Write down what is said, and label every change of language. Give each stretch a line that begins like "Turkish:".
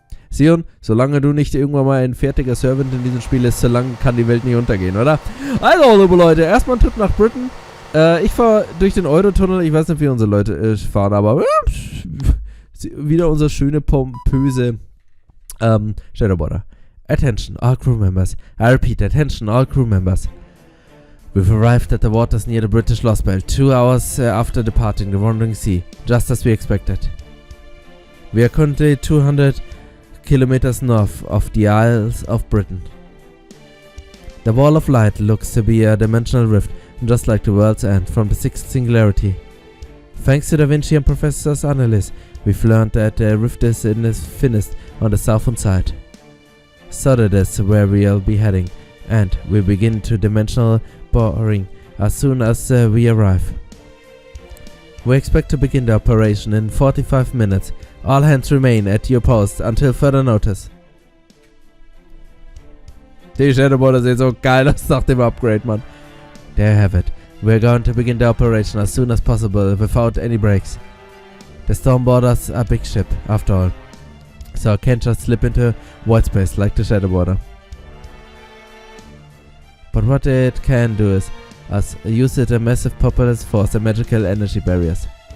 German: Sion, solange du nicht irgendwann mal ein fertiger Servant in diesem Spiel ist, solange kann die Welt nicht untergehen, oder? Also, liebe Leute, erstmal ein Trip nach Britain. Ich fahre durch den Eurotunnel. Ich weiß nicht, wie unsere Leute fahren, aber wieder unsere schöne, pompöse Shadow Border.
English: Attention, all crew members. I repeat, attention, all crew members. We've arrived at the waters near the British Lostbelt 2 hours after departing the Wandering Sea, just as we expected. We are currently 200 kilometers north of the Isles of Britain. The Wall of Light looks to be a dimensional rift, just like the World's End from the 6th Singularity. Thanks to Da Vinci and Professor's analysis, we've learned that the rift is in its thinnest on the southern side. So that is where we'll be heading, and we begin to dimensional boring as soon as we arrive. We expect to begin the operation in 45 minutes. All hands remain at your post until further notice.
German: Die Shadow Border sieht so geil aus nach dem Upgrade, man.
English: There you have it. We're going to begin the operation as soon as possible without any breaks. The storm border's a big ship, after all. So I can't just slip into void space like the Shadow Border. But what it can do is use it a massive populous force and magical energy barriers.